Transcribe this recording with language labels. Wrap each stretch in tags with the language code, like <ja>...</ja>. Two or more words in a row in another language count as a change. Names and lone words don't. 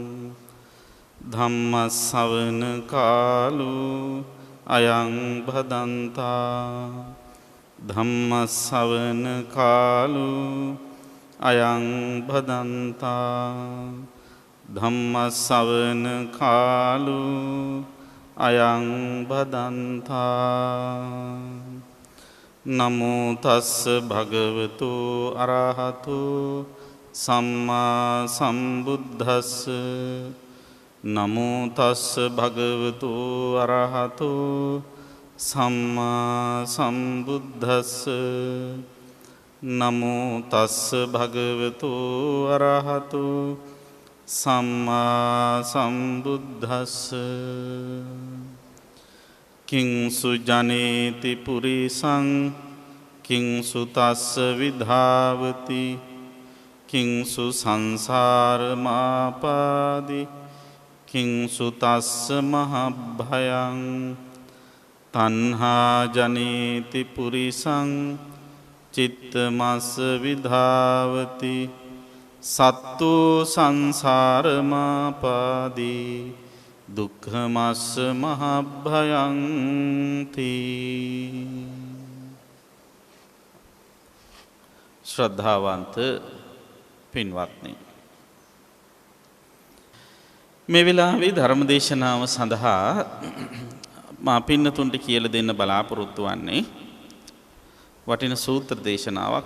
<pi>धम्मश्रवण कालो अयं भदन्ता धम्मश्रवण कालो अयं भदन्ता धम्मश्रवण कालो अयं भदन्ता नमो तस् भगवतो अरहतो सम्मा सम्बुद्धस्स नमो तस् भगवतो अरहतो सम्मा सम्बुद्धस्स नमो तस् भगवतो अरहतो सम्मा सम्बुद्धस्स किंसु जनेति पुरीसं किंसु तस्य विधावति किंसु संसारमापादि किंसु तस्य महाभयं तन्हा जनेति पुरीसं चित्तमस्य विधावति सत्तो संसारमापादि दुःखमस्य महाभयं ති</pi> <si>ශ්‍රද්ධාවන්ත පින්වත්නි මේ වෙලාවේ ධර්ම දේශනාව සඳහා මා පින්නතුන්ට කියලා දෙන්න බලාපොරොත්තු වන්නේ වටින සූත්‍ර දේශනාවක්.</si>